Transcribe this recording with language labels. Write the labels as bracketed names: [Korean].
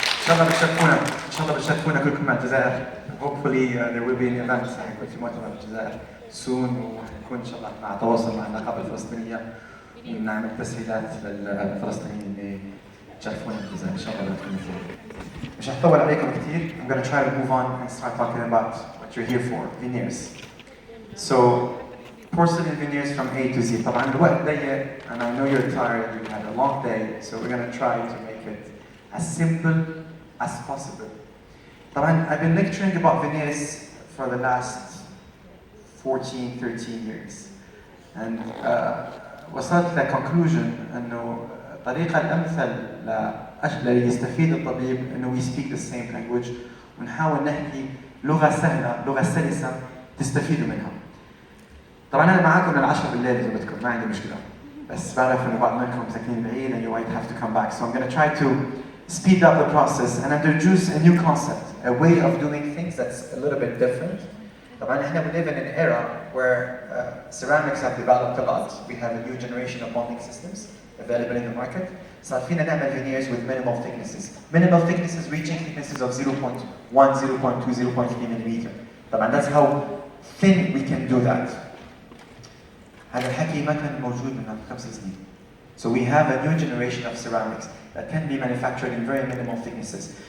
[Arabic] الله بتشرفونا، إن شاء الله بتشرفونا كلكم مع الجزائر. [English] Hopefully there will be an event [Arabic] حيكون في مؤتمر بالجزائر [English] soon [Arabic] وحنكون إن شاء الله مع تواصل مع النقابة الفلسطينية ونعمل تسهيلات للفلسطينيين اللي تشرفونا بالجزائر إن شاء الله بتكون مثيرة. مش هطول عليكم كثير. [English] I'm going to try to move on and start talking about what you're here for, veneers. So porcelain veneers from A to Z. [Arabic] طبعا الوقت ضيق [English] and I know you're tired, you had a long day, so we're going to try to make it as simple as possible. طبعا I've been lecturing about veneers for the last 14, 13 years. [Arabic] And وصلت لconclusion انه الطريقة الأمثل ليستفيد الطبيب انه [English] we speak the same language [Arabic] ونحاول نحكي لغة سهلة، لغة سلسة تستفيدوا منها. طبعا أنا معاكم من 10 بالليل إذا بدكم، ما عندي مشكلة. بس بعرف إنه بعض منكم ساكنين بعيد [English] and you might have to come back. So I'm going to try to speed up the process and introduce a new concept, a way of doing things that's a little bit different. [Arabic] طبعا إحنا [English] we live in an era where ceramics have developed a lot. We have a new generation of bonding systems available in the market. [Arabic] صار فينا نعمل [English] veneers with minimal thicknesses. Minimal thicknesses reaching thicknesses of 0.1, 0.2, 0.3 millimeter. طبعا that's how thin we can do that. [Arabic] هذا الحكي ما كان موجود من 5 سنين. [English] So we have a new generation of ceramics that can be manufactured in very minimal thicknesses.